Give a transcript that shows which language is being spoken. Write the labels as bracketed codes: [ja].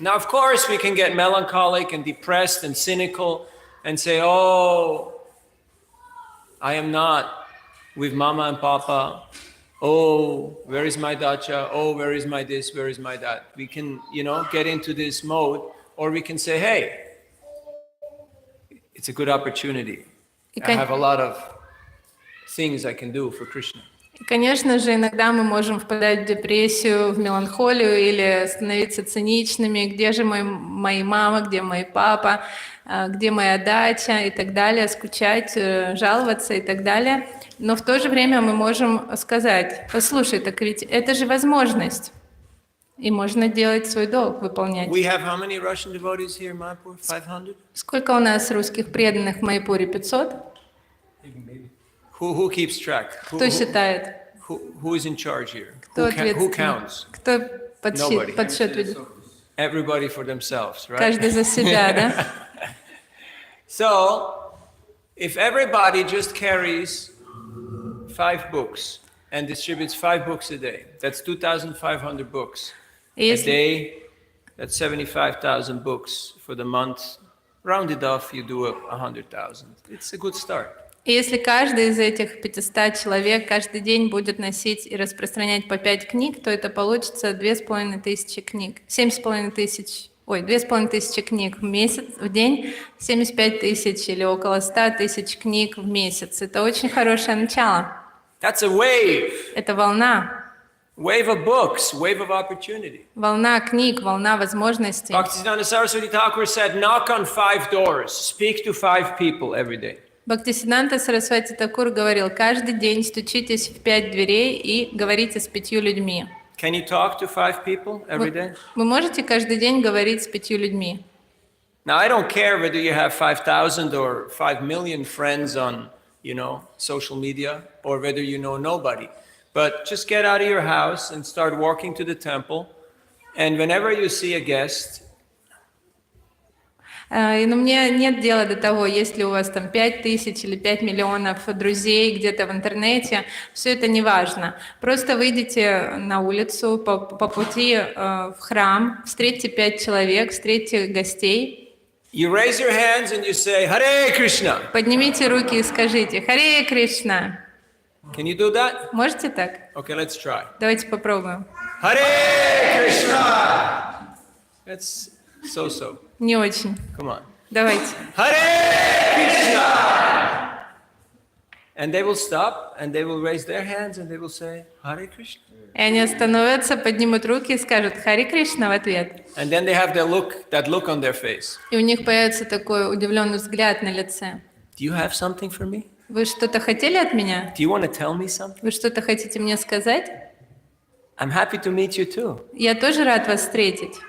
[en] Now, of course, we can get melancholic and depressed and cynical and say, oh, I am not with mama and papa. Oh, where is my dacha? Oh, where is my this? Where is my that? We can, get into this mode, or we can say, hey, it's a good opportunity. I have a lot of things I can do for Krishna. [ru] И, конечно же, иногда мы можем впадать в депрессию, в меланхолию или становиться циничными. Где же мои мама, где мой папа, где моя дача и так далее, скучать, жаловаться и так далее. Но в то же время мы можем сказать: послушай, так ведь это же возможность. И можно делать свой долг, выполнять. [en] We have how many Russian devotees here in Mayapur? 500? [ru] Сколько у нас русских преданных в Майпуре? 500? [en] Who keeps track? [ru] Кто считает? [en] Who is in charge here? [ru] Кто [en] Who counts? [ru] Кто подсчет ведет? [en] Everybody for themselves, right? [ru] Каждый за себя, да? [en] So, if everybody just carries 5 books and distributes 5 books a day, that's 2,500 books a day. That's 75,000 books for the month. Rounded off, you do 100,000. It's a good start. [ru] И если каждый из этих 500 человек каждый день будет носить и распространять по 5 книг, то это получится 2500 книг. 2500 книг в месяц, в день, 75 тысяч или около 100 тысяч книг в месяц. Это очень хорошее начало. [en] That's a wave. [ru] Это волна. [en] Wave of books, wave of opportunity. [ru] Волна книг, волна возможностей. [en] Bhaktisiddhanta Saraswati Thakur said, knock on 5 doors, speak to 5 people every day. [ru] Бхактисиддханта Сарасвати Такур говорил: каждый день стучитесь в 5 дверей и говорите с 5 людьми. [en] Can you talk to 5 people every day? [ru] Вы можете каждый день говорить с 5 людьми? [en] Now, I don't care whether you have 5,000 or 5 million friends on, social media, or whether you know nobody. But just get out of your house and start walking to the temple. And whenever you see a guest, [ru] Но мне нет дела до того, есть ли у вас там 5000 или 5 миллионов друзей где-то в интернете. Все это не важно. Просто выйдите на улицу по пути в храм, встретьте 5 человек, встретьте гостей. [en] You raise your hands and you say, Hare Krishna. [ru] Поднимите руки и скажите: Харе Кришна. [en] Can you do that? [ru] Можете так? [en] Okay, let's try. [ru] Давайте попробуем. [en] Hare Krishna. That's so. [ru] Не очень. [en] Come on. [ru] Давайте. [en] Hare Krishna. And they will stop and they will raise their hands and they will say, Hare Krishna. [ru] И они остановятся, поднимут руки и скажут Харе Кришна в ответ. [en] And then they have that look on their face. [ru] И у них появится такой удивленный взгляд на лице. [en] Do you have something for me? [ru] Вы что-то хотели от меня? [en] Do you want to tell me something? [ru] Вы что-то хотите мне сказать? [en] I'm happy to meet you too. [ru] Я тоже рад вас встретить.